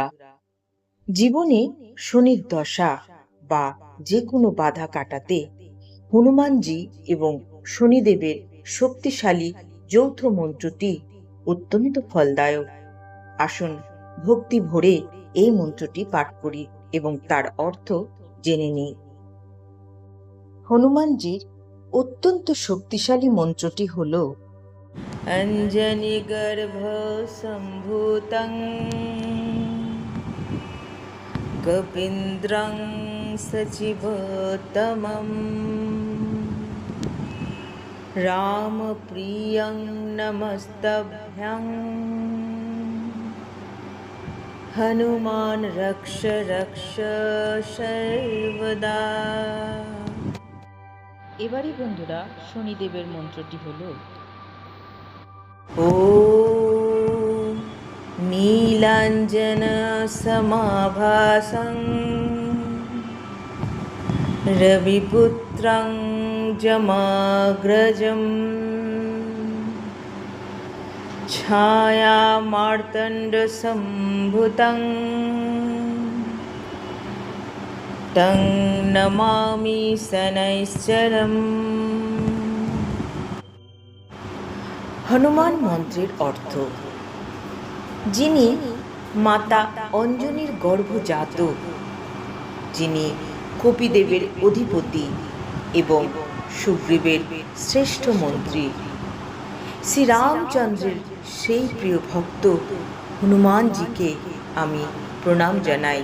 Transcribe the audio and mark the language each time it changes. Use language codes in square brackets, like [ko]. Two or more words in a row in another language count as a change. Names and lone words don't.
[bn] জীবনে শনির দশা বা যে কোনো বাধা কাটাতে হনুমানজি এবং শনিদেবের শক্তিশালী যৌথ মন্ত্রটি অত্যন্ত ফলদায়ক। আসুন ভক্তি ভরে এই মন্ত্রটি পাঠ করি এবং তার অর্থ জেনে নিই। হনুমানজির অত্যন্ত শক্তিশালী মন্ত্রটি হল [sa] अंजनी गर्भ संभूतं कपीन्द्रं सचिवोत्तमं रामप्रियं नमस्तभ्यं हनुमान रक्ष रक्ष सर्वदा। [bn] এবারে বন্ধুরা শনিদেবের মন্ত্রটি হলো [sa] ॐ नीलाञ्जनसमाभासं रविपुत्रं जमाग्रजं छायामार्तण्डसम्भुतं तं नमामि शनैश्चरम्। [bn] হনুমান মন্ত্রের অর্থ: যিনি মাতা অঞ্জনীর গর্ভজাত, যিনি কপিদেবের অধিপতি এবং সুগ্রীবের শ্রেষ্ঠ মন্ত্রী, শ্রীরামচন্দ্রের সেই প্রিয় ভক্ত হনুমানজিকে আমি প্রণাম জানাই।